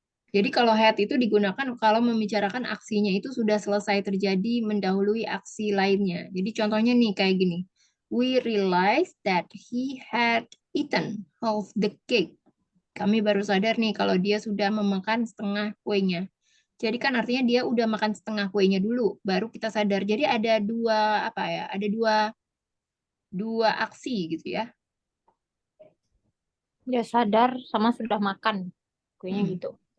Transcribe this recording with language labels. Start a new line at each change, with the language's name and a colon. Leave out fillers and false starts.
Indonesian: Jadi kalau had itu digunakan kalau membicarakan aksinya itu sudah selesai terjadi mendahului aksi lainnya. Jadi contohnya nih kayak gini.
English: We realized that he had eaten half the cake.
Indonesian: Kami baru sadar nih kalau dia sudah memakan setengah kuenya. Jadi kan artinya dia udah makan setengah kuenya dulu, baru kita sadar. Jadi ada dua apa ya? Ada dua aksi gitu ya. Dia sadar sama sudah makan. Kayaknya Mm-mm, gitu.